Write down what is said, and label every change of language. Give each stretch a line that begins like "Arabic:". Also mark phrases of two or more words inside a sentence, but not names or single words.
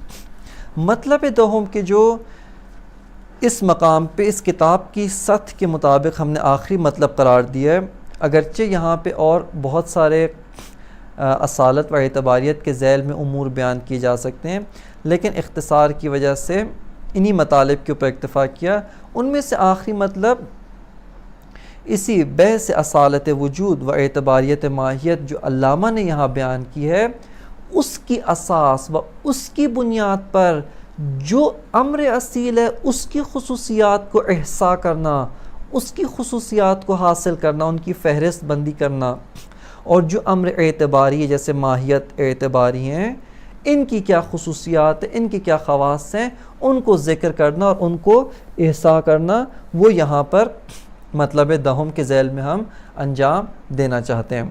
Urdu: مطلب دوم کہ جو اس مقام پہ اس کتاب کی سطح کے مطابق ہم نے آخری مطلب قرار دیا ہے، اگرچہ یہاں پہ اور بہت سارے اصالت و اعتباریت کے ذیل میں امور بیان کیے جا سکتے ہیں، لیکن اختصار کی وجہ سے انہی مطالب کے اوپر اکتفا کیا۔ ان میں سے آخری مطلب اسی بحث اصالت وجود و اعتباریت ماہیت جو علامہ نے یہاں بیان کی ہے، اس کی اساس و اس کی بنیاد پر جو امر اصیل ہے اس کی خصوصیات کو احصاء کرنا، اس کی خصوصیات کو حاصل کرنا، ان کی فہرست بندی کرنا، اور جو امر اعتباری جیسے ماہیت اعتباری ہیں ان کی کیا خصوصیات ہیں، ان کی کیا خواص ہیں، ان کو ذکر کرنا اور ان کو احصاء کرنا، وہ یہاں پر مطلب دہم کے ذیل میں ہم انجام دینا چاہتے ہیں۔